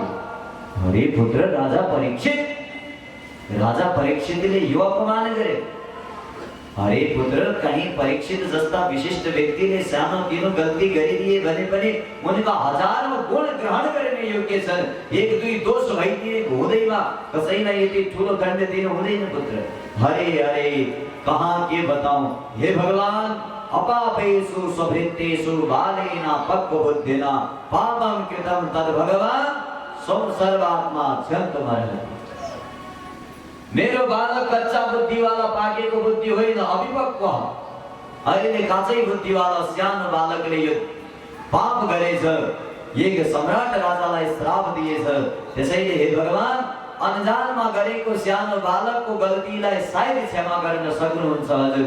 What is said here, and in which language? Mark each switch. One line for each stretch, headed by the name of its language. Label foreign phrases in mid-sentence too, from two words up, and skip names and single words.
Nepali: अरे पुत्र राजा परीक्षितले यो अपमान गरे। अरे पुत्र, कहीं परीक्षित जस्ता विशिष्ट व्यक्तिले सानो तिनो गल्ती गरिदिए भने पनि उनका हजारौं गुण ग्रहण गर्ने योग्य छन्। एक दुई दोष भइदिएको हुँदैन, कसैलाई यति ठुलो दण्ड दिनु हुँदैन पुत्र।
Hindi: हरे हरे कहाँ के बताऊं।
Sanskrit: हे भगवान, अपापेषु स्वभृत्तेषु बालेन पक्वबुद्धिना पापं कृतं तद् भगवान् सर्वात्मा क्षन्तमर्हति।
Nepali: मेरो बालक कच्चा बुद्धि वाला पाकेको बुद्धि होइन, अभिपक्व अहिले काचै बुद्धि वाला सानो बालकले यो पाप गरेछ। एक सम्राट राजालाई श्राप दिएछ। त्यसैले हे भगवान, अनजानमा गरेको सानो बालकको गल्तीलाई सायद क्षमा गर्न सक्नुहुन्छ हजुर।